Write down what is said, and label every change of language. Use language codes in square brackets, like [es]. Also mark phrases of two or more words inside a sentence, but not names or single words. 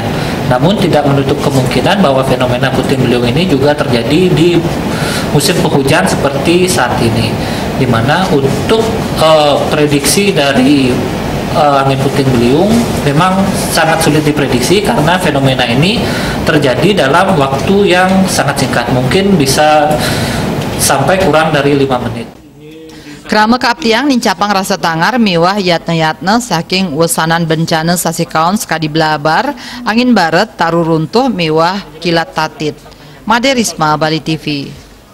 [id] Namun tidak menutup kemungkinan bahwa fenomena puting beliung ini juga terjadi di musim penghujan seperti saat ini, di mana untuk prediksi dari angin puting beliung memang sangat sulit diprediksi karena fenomena ini terjadi dalam waktu yang sangat singkat, mungkin bisa sampai kurang dari 5 menit. [ban] Krama kaaptiang nincapang rasa tangar miwah yatna-yatna saking wesanan bencana sasi kaon sekadi belabar angin baret taru runtuh miwah kilat tatit. Made Risma, Bali TV.